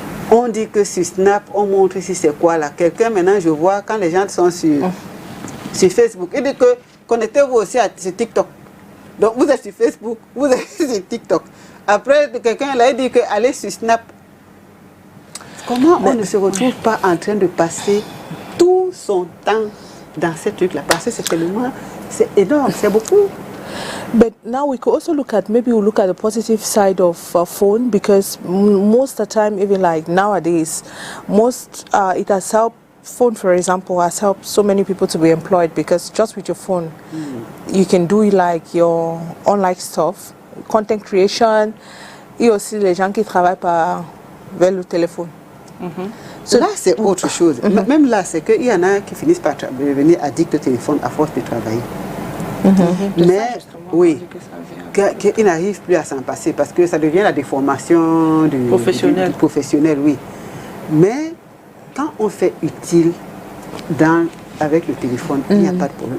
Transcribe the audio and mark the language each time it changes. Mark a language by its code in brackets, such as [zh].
[fr] On dit que sur Snap, on montre ici c'est quoi là. Quelqu'un maintenant, je vois quand les gens sont sur Facebook, il dit que connectez-vous aussi sur TikTok. Donc vous êtes sur Facebook, vous êtes sur TikTok. Après, quelqu'un là, il dit que allez sur Snap. Comment on ne se retrouve pas en train de passer tout son temps dans ces trucs-là? Parce que c'est énorme, c'est beaucoup. [en] But now we could also look at, maybe we'll look at the positive side of phone, because most of the time, even like nowadays, it has helped, phone for example, has helped so many people to be employed, because just with your phone, you can do like your online stuff, content creation, [fr] et aussi les gens qui travaillent vers le téléphone. So, là, c'est autre chose. Même là, c'est qu'il y en a qui finissent par devenir addicts au téléphone à force de travailler. Mais oui, qu'ils n'arrivent plus à s'en passer parce que ça devient la déformation du professionnel, oui. Mais quand on fait utile avec le téléphone, il n'y a pas de problème.